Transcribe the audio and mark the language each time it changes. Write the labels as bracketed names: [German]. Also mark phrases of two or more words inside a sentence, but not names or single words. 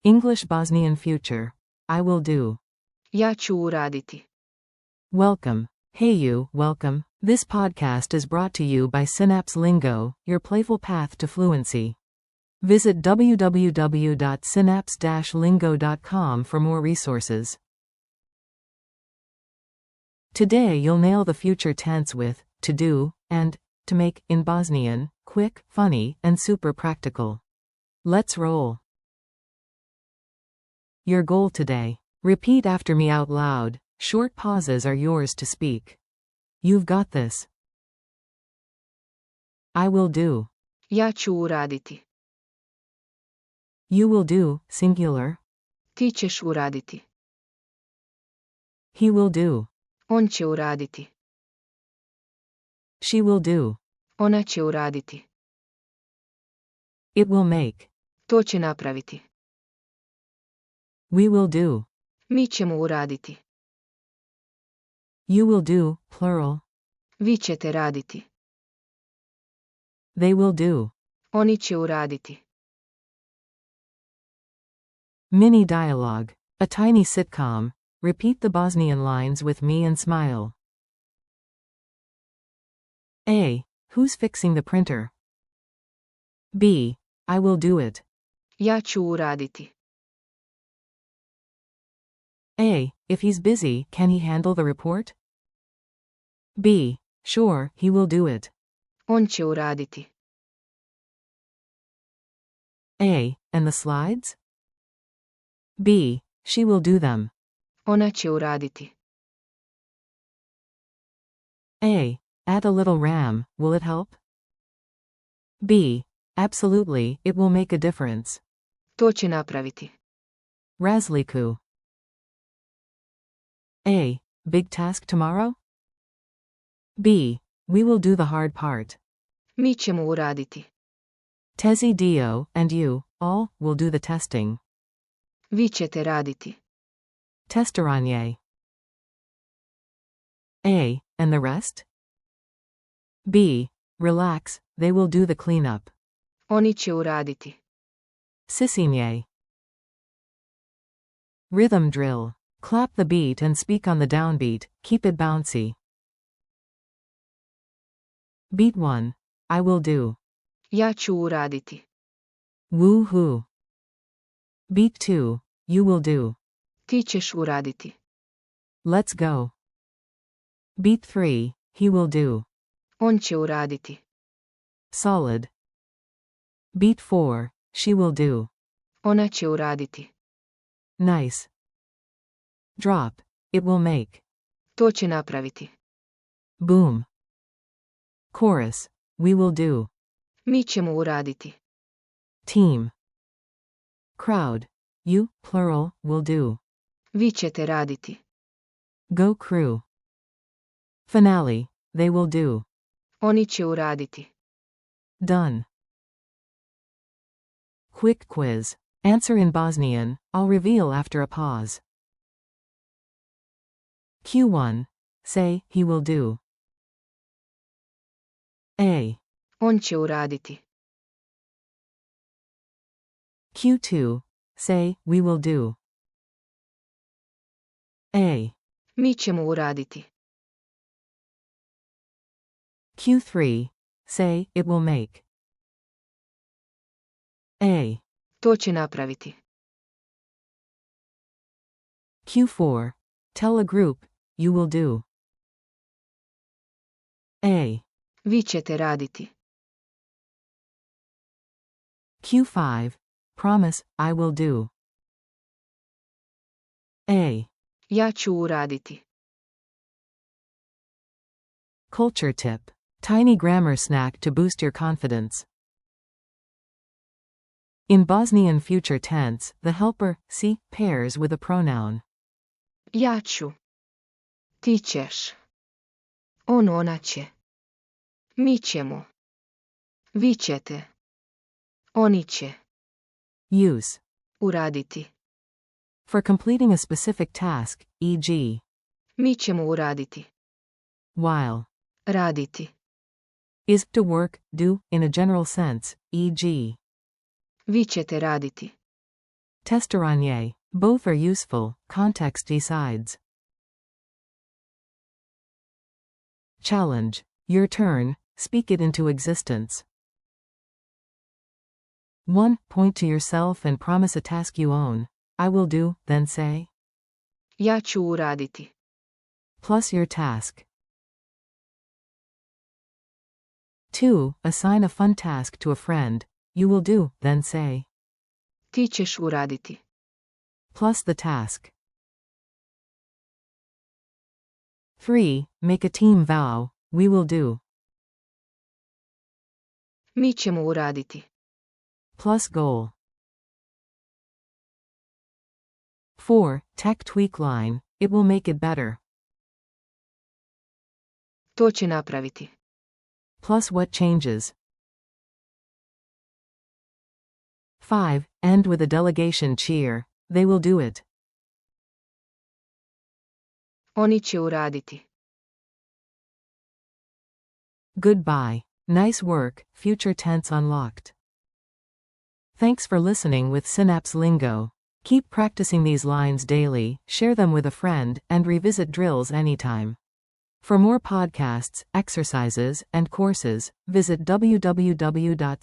[English] English Bosnian future. I will do. [Bosnian] Ja ću uraditi. [English] Welcome. Hey you, welcome. This podcast is brought to you by Synapse Lingo, your playful path to fluency. Visit www.synapse-lingo.com for more resources. Today you'll nail the future tense with to do and to make in Bosnian, quick, funny, and super practical. Let's roll. Your goal today. Repeat after me out loud. Short pauses are yours to speak. You've got this. I will do. [Bosnian] Ja ću uraditi. [English] You will do, singular. [Bosnian] Ti ćeš uraditi. [English] He will do. [Bosnian] On će uraditi. [English] She will do. [Bosnian] Ona će uraditi. [English] It will make. [Bosnian] To će napraviti. [English] We will do. [Bosnian] Mi ćemo uraditi. [English] You will do, plural. [Bosnian] Vi ćete raditi. [English] They will do. [Bosnian] Oni će uraditi. [English] Mini dialogue. A tiny sitcom. Repeat the Bosnian lines with me and smile. A. Who's fixing the printer? B. I will do it. [Bosnian] Ja ću uraditi. [English] A. If he's busy, can he handle the report? B. Sure, he will do it. [Bosnian] On će uraditi. [English] A. And the slides? B. She will do them. [Bosnian] Ona će uraditi. [English] A. Add a little RAM, will it help? B. Absolutely, it will make a difference. [Bosnian] To će napraviti. Razliku. [English] A. Big task tomorrow? B. We will do the hard part. [Bosnian] Mi ćemo uraditi. Tezi dio, [English] and you, all, will do the testing. [Bosnian] Vi ćete raditi. Testiranje. [English] A. And the rest? B. Relax, they will do the cleanup. [Bosnian] Oni će uraditi. Sisinje. [English] Rhythm drill. Clap the beat and speak on the downbeat, keep it bouncy. Beat 1. I will do. [Bosnian] Ja ću uraditi. [English] Woo-hoo. Beat 2. You will do. [Bosnian] Ti ćeš uraditi. [English] Let's go. Beat 3. He will do. [Bosnian] On će uraditi. [English] Solid. Beat 4. She will do. [Bosnian] Ona će uraditi. [English] Nice. Drop. It will make. [Bosnian] To će napraviti. [English] Boom. Chorus. We will do. [Bosnian] Mi ćemo uraditi. [English] Team. Crowd. You, plural, will do. [Bosnian] Vi ćete raditi. [English] Go crew. Finale. They will do. [Bosnian] Oni će uraditi. [English] Done. Quick quiz. Answer in Bosnian, I'll reveal after a pause. Q1. Say, he will do. A. [Bosnian] On će uraditi. [English] Q2. Say, we will do. A. [Bosnian] Mi ćemo uraditi. [English] Q3. Say, it will make. A. [Bosnian] To će napraviti. [English] Q4. Tell a group, you will do. A. [Bosnian] Vi ćete raditi. [English] Q5. Promise, I will do. A. [Bosnian] Ja ću uraditi. [English] Culture tip. Tiny grammar snack to boost your confidence. In Bosnian future tense, the helper, si, pairs with a pronoun. [Bosnian] Ja ću. Ti ćeš. Ona će. Mi ćemo. Vi ćete. Oni će. [English] Use. [Bosnian] Uraditi. [English] For completing a specific task, e.g. [Bosnian] Mi ćemo uraditi. [English] While. [Bosnian] Raditi. [English] Is to work, do, in a general sense, e.g. [Bosnian] Vi ćete raditi. [English] Ch.13. Both are useful, context decides. Challenge. Your turn, speak it into existence. 1. Point to yourself and promise a task you own. I will do, then say. [Bosnian] Ja ću uraditi. [English] Plus your task. 2. Assign a fun task to a friend. You will do, then say. [Bosnian] Ti ćeš uraditi. [English] Plus the task. 3. Make a team vow. We will do. [Bosnian] Mi ćemo uraditi. [English] Plus goal. 4. Tech tweak line. It will make it better. [Bosnian] To će napraviti. [English] Plus what changes. 5. End with a delegation cheer. They will do it. [Bosnian] Oni će uraditi. [English] Goodbye. Nice work, future tense unlocked. Thanks for listening with Synapse Lingo. Keep practicing these lines daily, share them with a friend, and revisit drills anytime. For more podcasts, exercises, and courses, visit www.synapse-lingo.com.